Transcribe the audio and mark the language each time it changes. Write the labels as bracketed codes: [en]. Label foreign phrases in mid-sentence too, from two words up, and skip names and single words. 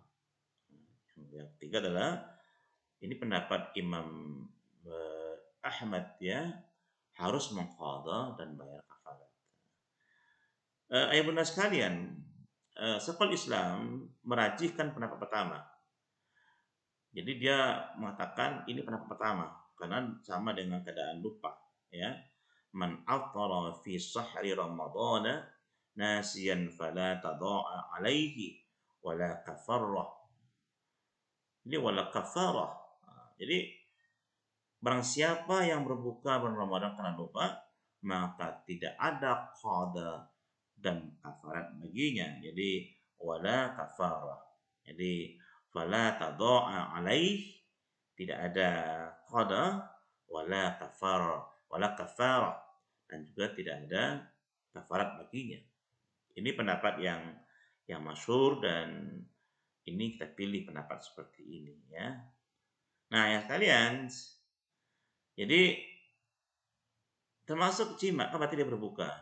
[id] Yang ketiga adalah ini pendapat Imam Ahmad ya, harus mengqada dan bayar kafarat. Ayah bunda sekalian, Syekhul Islam merajihkan pendapat pertama. Jadi dia mengatakan ini pendapat pertama karena sama dengan keadaan lupa ya. [ar] من أفطر في شهر رمضان ناسيا فلا قضاء عليه ولا كفارة. [id] Ini [ar] ولا كفارة. [id] Jadi barang siapa yang berbuka bulan Ramadan karena lupa, maka tidak ada qada dan kafarat baginya. Jadi [ar] ولا كفارة. [id] Jadi [ar] فلا قضاء عليه, [id] tidak ada qada [ar] ولا كفار، ولا كفارة, [id] dan juga tidak ada kafarat baginya. Ini pendapat yang masyhur, dan ini kita pilih pendapat seperti ini ya. Nah, ya sekalian, jadi termasuk jima kan berarti dia berbuka.